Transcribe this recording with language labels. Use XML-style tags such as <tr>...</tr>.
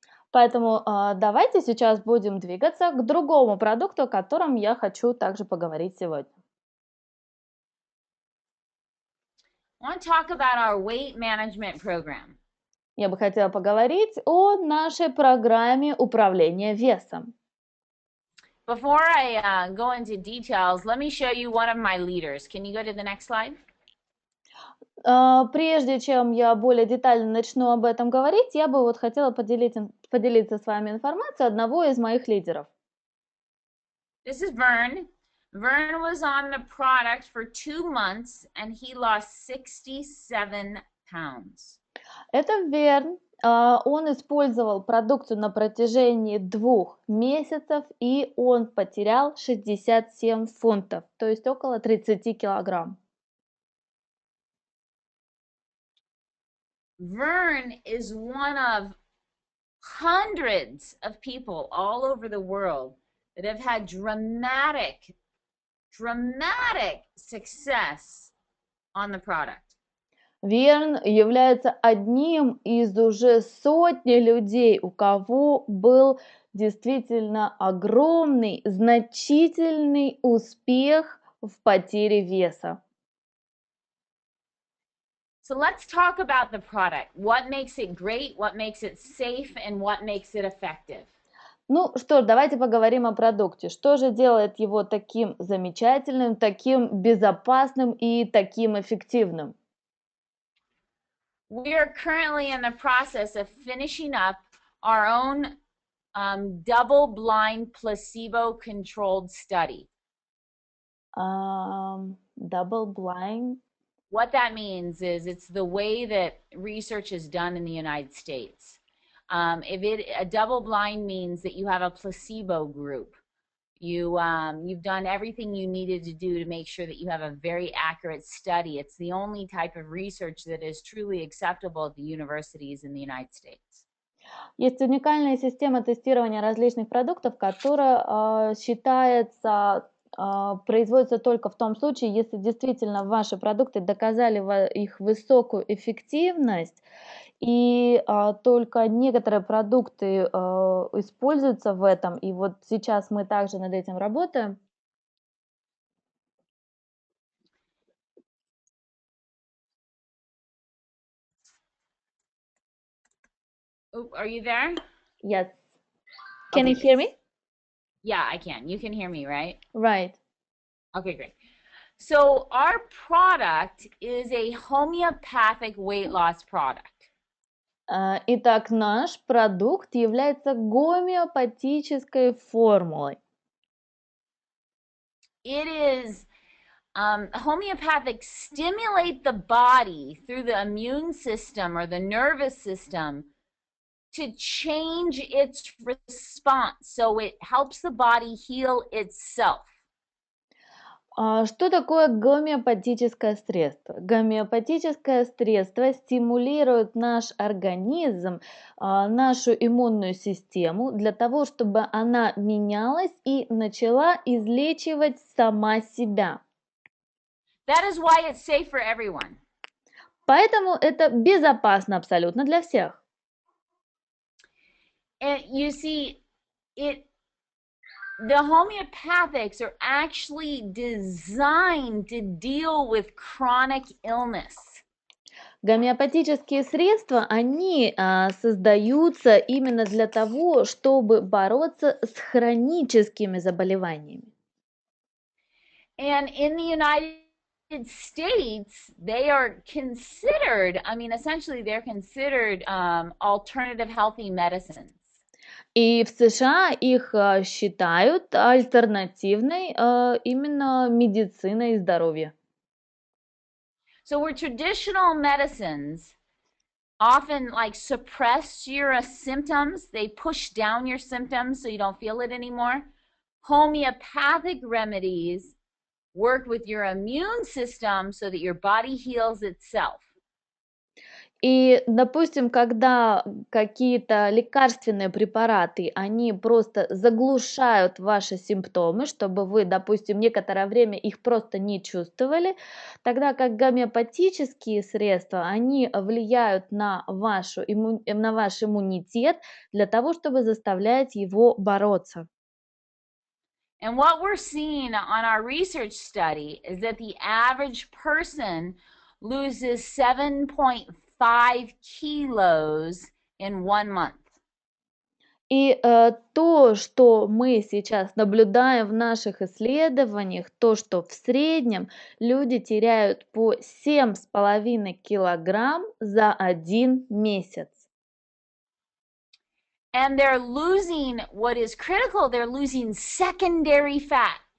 <ru>Поэтому давайте сейчас будем двигаться к другому продукту, о котором я хочу также поговорить сегодня.</ru> <en>I want to talk about our weight management program.</en> <ru>Я бы хотела поговорить о нашей программе управления весом.</ru> <en>Before I go into details, let me show you one of my leaders. Can you go to the next slide?</en> <ru>Прежде чем я более детально начну об этом говорить, я бы вот хотела поделиться с вами информацией одного из моих лидеров.</ru> <en>This is Vern. Vern was on the product for 2 months and he lost 67 pounds.</en> <ru>Это Верн. Он использовал продукцию на протяжении 2 месяцев, и он потерял 67 фунтов, то есть около 30 килограмм.</ru> <en>Vern is one of hundreds of people all over the world that have had dramatic success on the product.</en> <ru>Верн является одним из уже сотни людей, у кого был действительно огромный, значительный успех в потере веса.</ru> <en>So let's talk about the product. What makes it great, what makes it safe, and what makes it effective.</en> <ru>Ну что ж, давайте поговорим о продукте. Что же делает его таким замечательным, таким безопасным и таким эффективным?</ru> <en>We are currently in the process of finishing up our own double-blind placebo-controlled study. Double-blind? What that means is it's the way that research is done in the United States. A double-blind means that you have a placebo group. You've done everything you needed to do to make sure that you have a very accurate study. It's the only type of research that is truly acceptable at the universities in the United States.</en> <ru>Есть уникальная система тестирования различных продуктов, которая считается, производится только в том случае, если действительно ваши продукты доказали их высокую эффективность, и только некоторые продукты используются в этом, и вот сейчас мы также над этим работаем.</ru> <en>Are you there? Yes. Can you hear me? Yeah, I can. You can hear me, right? Right. Okay, great. So our product is a homeopathic weight loss product.</en> <ru>Итак, наш продукт является гомеопатической формулой.</ru> <en>It is homeopathic stimulate the body through the immune system or the nervous system to change its response, so it helps the body heal itself.</en> <ru>Что такое гомеопатическое средство? Гомеопатическое средство стимулирует наш организм, нашу иммунную систему для того, чтобы она менялась и начала излечивать сама себя.</ru> <en>That is why it's safe for everyone.</en> <ru>Поэтому это безопасно абсолютно для всех.</ru> <en>And you see, the homeopathics are actually designed to deal with chronic illness.</en> <ru>Гомеопатические средства, они создаются именно для того, чтобы бороться с хроническими заболеваниями.</ru> <en>And in the United States, they are considered, I mean, essentially, they're considered alternative healthy medicines.</en> <ru>И в США их считают альтернативной именно медициной и здоровья.</ru> <en>So where traditional medicines often like suppress your symptoms, they push down your symptoms so you don't feel it anymore. Homeopathic remedies work with your immune system so that your body heals itself.</en> <ru>И, допустим, когда какие-то лекарственные препараты, они просто заглушают ваши симптомы, чтобы вы, допустим, некоторое время их просто не чувствовали, тогда как гомеопатические средства, они влияют на ваш иммунитет для того, чтобы заставлять его бороться.</ru> <en>And what we're seeing on our research study is that the average person loses 7.5 kilos in 1 month.</en> <ru>И то, что мы сейчас наблюдаем в наших исследованиях, то, что в среднем люди теряют по 7,5 килограмм за 1 месяц.</ru> <en>And they're losing, what is critical, they're losing secondary fat.</en>